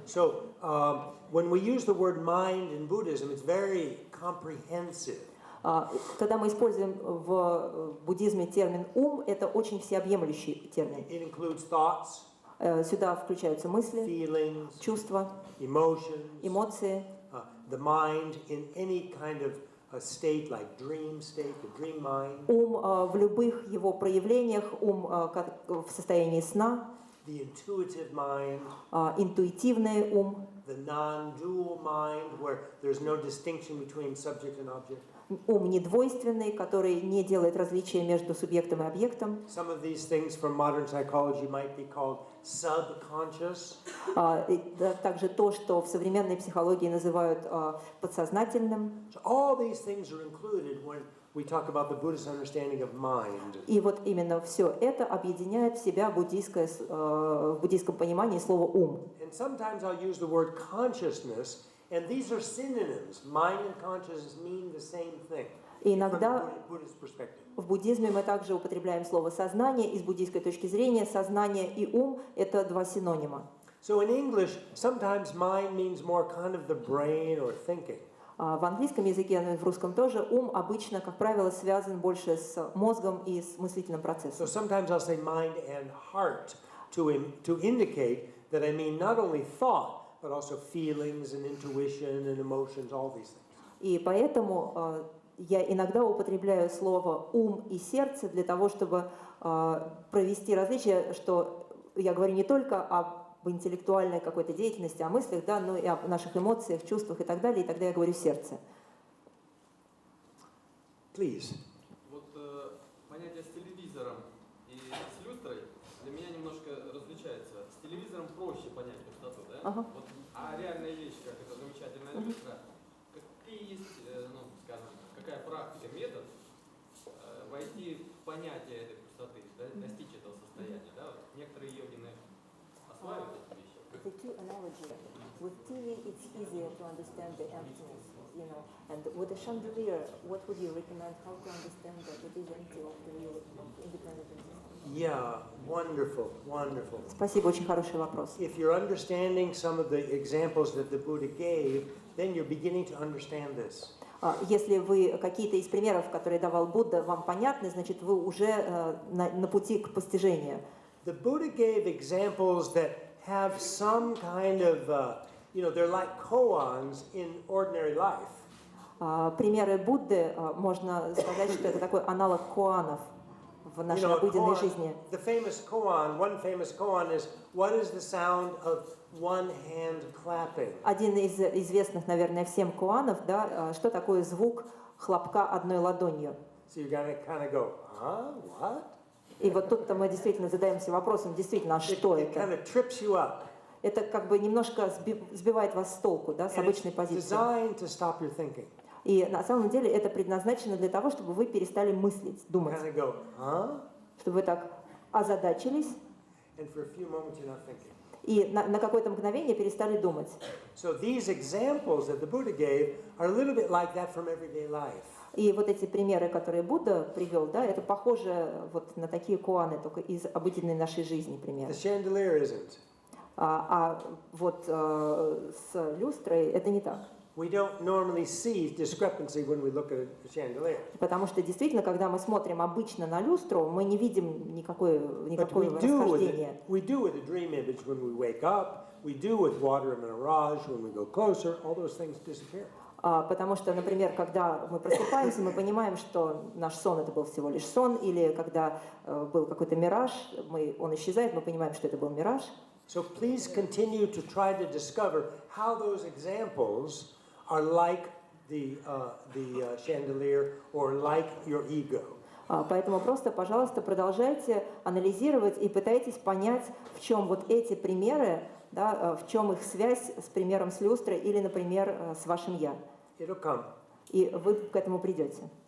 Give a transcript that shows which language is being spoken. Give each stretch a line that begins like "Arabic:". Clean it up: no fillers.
English: So when we use the word mind in Buddhism, it's very comprehensive.
Russian: Когда мы используем в буддизме термин «ум», это очень всеобъемлющий термин.
English: It includes thoughts,
Russian: Сюда включаются мысли,
English: feelings,
Russian: чувства,
English: emotions,
Russian: эмоции.
English: the mind in any kind of a state like dream state, the dream mind.
Russian: Ум в любых его проявлениях, ум как в состоянии сна,
English: The intuitive mind,
Russian: интуитивный ум,
English: the non-dual mind, where there's no distinction between subject and object.
Russian: ум недвойственный, который не делает различия между субъектом и объектом.
English: Some of these things from modern psychology might be called subconscious.
Russian: Также то, что в современной психологии называют подсознательным.
English: So all these things are included when we talk about the Buddhist understanding of mind.
Russian: И вот именно все это объединяет в себя в буддийском понимании слово «ум».
English: And sometimes I'll use the word consciousness, and these are synonyms. Mind and consciousness mean the same thing.
Russian: И иногда
English: From the Buddhist perspective.
Russian: в буддизме мы также употребляем слово «сознание», и с буддийской точки зрения сознание и ум – это два синонима.
English: So in English, sometimes mind means more kind of the brain or thinking.
Russian: В английском языке, но и в русском тоже, ум обычно, как правило, связан больше с мозгом и с мыслительным
English: So
Russian: процессом.
English: sometimes I'll say mind and heart to indicate that I mean not only thought, but also feelings and intuition and emotions, all these things.
Russian: И поэтому я иногда употребляю слово «ум» и «сердце» для того, чтобы провести различие, что я говорю не только об интеллектуальной какой-то деятельности, о мыслях, да, но и о наших эмоциях, чувствах и так далее, и тогда я говорю «сердце».
English: Please.
Russian: Вот понятие с телевизором и с люстрой для меня немножко различается. С телевизором проще понять пустоту, да? Ага. Вот, а реальная вещь, как это замечательная люстра, какие есть, ну, скажем, какая практика, метод войти в понятие этой пустоты, да, достичь этого состояния, да? Вот некоторые йогины осваивают эти вещи.
English: The two analogy. With TV, it's easier to understand the emptiness, you know. And with a chandelier, what would you recommend? How to understand that it is empty of the real independent existence? Yeah, wonderful, wonderful.
Russian: Спасибо, очень хороший вопрос.
English: If you're understanding some of the examples that the Buddha gave, then you're beginning to understand this.
Russian: Если вы какие-то из примеров, которые давал Будда, вам понятны, значит, вы уже на пути к постижению.
English: The Buddha gave examples that have some kind of, they're like koans in ordinary life.
Russian: Примеры Будды, можно сказать, что это такой аналог коанов в нашей обыденной жизни.
English: The famous koan, one famous koan is, what is the sound of one hand clapping?
Russian: Один из известных, наверное, всем коанов, да, что такое звук хлопка одной ладонью.
English: So you're gonna kind of go, what?
Russian: И вот тут-то мы действительно задаемся вопросом, действительно, а что
English: It kind of trips you up.
Russian: Это как бы немножко сбивает вас с толку, да, с
English: And
Russian: обычной
English: it's
Russian: позиции.
English: designed to stop your thinking.
Russian: И на самом деле это предназначено для того, чтобы вы перестали мыслить, думать.
English: Kind of go,
Russian: Чтобы вы так озадачились
English: and for a few moments you're not thinking.
Russian: и на какое-то мгновение перестали думать.
English: So these examples that the Buddha gave are a little bit like that from everyday life.
Russian: И вот эти примеры, которые Будда привел, да, это похоже вот на такие коаны, только из обыденной нашей жизни примеры.
English: The chandelier isn't.
Russian: Вот с люстрой это не так.
English: We don't normally see discrepancy when we look at a chandelier.
Russian: Потому что действительно, когда мы смотрим обычно на люстру, мы не видим никакого
English: But we
Russian: расхождения.
English: do with a dream image when we wake up. We do with water in a mirage when we go closer. All those things disappear.
Russian: Потому что, например, когда мы просыпаемся, мы понимаем, что наш сон это был всего лишь сон, или когда был какой-то мираж, он исчезает, мы понимаем, что это был мираж.
English: So please continue to try to discover how those examples are like the chandelier or like your ego.
Russian: Поэтому просто, пожалуйста, продолжайте анализировать и пытайтесь понять, в чем вот эти примеры, да, в чем их связь с примером с люстрой или, например, с вашим «я».
English: It'll come.
Russian: И вы к этому придете.